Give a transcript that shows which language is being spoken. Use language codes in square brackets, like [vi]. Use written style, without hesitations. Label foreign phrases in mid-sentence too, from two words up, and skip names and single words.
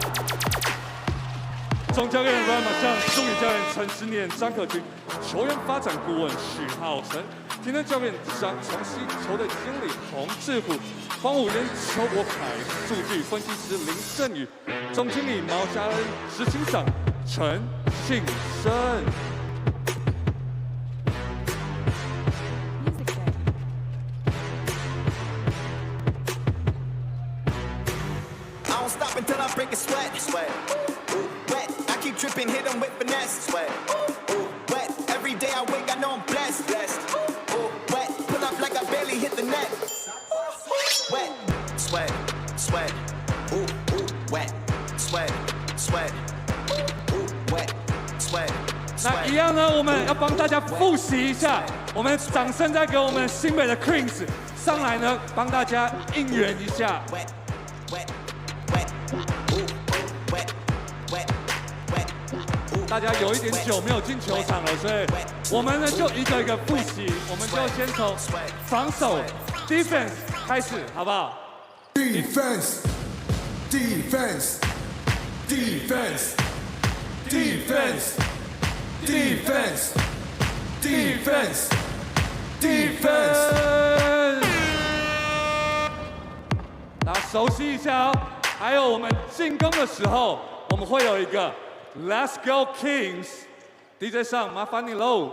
[zh] 总教练 Ryan 马上，助理教练陈思念、张可君，球员发展顾问许浩成，体能教练张崇熙，球队经理洪志虎，防护员邱国凯，数据分析师林振宇，总经理毛家恩，执行长陈信生。 [en] I don't stop until I break a sweat. Sweat. Ooh, wet. I keep tripping, hit them with finesse. Sweat. Ooh, wet. Every day I wake, I know I'm blessed. Blessed. Ooh, wet. Pull up like I barely hit the net. Wet. Sweat. Sweat. Ooh, ooh, wet. Sweat. Sweat. Ooh, wet. Sweat. [zh] 那一样呢，我们要帮大家复习一下，我们掌声再给我们新北的 Queens 上来呢，帮大家应援一下。 [en] Wet. Wet. Wet. Ooh, ooh, wet. Wet. Wet. Ooh. [zh] 大家有一点久没有进球场了，所以我们呢就一个一个复习，我们就先从防守 defense 开始，好不好？ [en] Defense, defense, defense, defense, defense, defense, defense. [zh] 大家熟悉一下哦。还有我们进攻的时候，我们会有一个 [en] Let's Go Kings。 [zh] DJ 上，麻烦你喽。